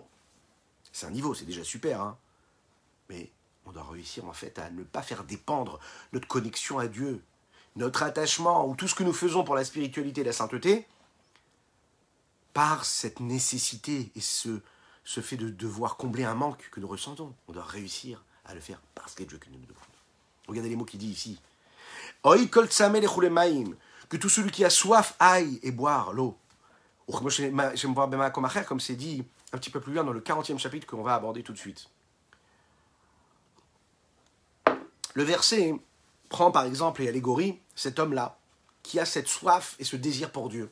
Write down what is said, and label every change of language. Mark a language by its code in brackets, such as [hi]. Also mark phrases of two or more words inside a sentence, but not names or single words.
[fr] C'est un niveau, c'est déjà super, hein. Mais on doit réussir en fait à ne pas faire dépendre notre connexion à Dieu, notre attachement ou tout ce que nous faisons pour la spiritualité et la sainteté par cette nécessité et ce fait de devoir combler un manque que nous ressentons. On doit réussir à le faire parce que Dieu nous le demande. Regardez les mots qu'il dit ici. [he] הוי כל צמא לכו למים, [fr] que tout celui qui a soif aille et boire l'eau. Comme c'est dit un petit peu plus loin dans le 40e chapitre qu'on va aborder tout de suite. Le verset prend par exemple et allégorie cet homme-là qui a cette soif et ce désir pour Dieu.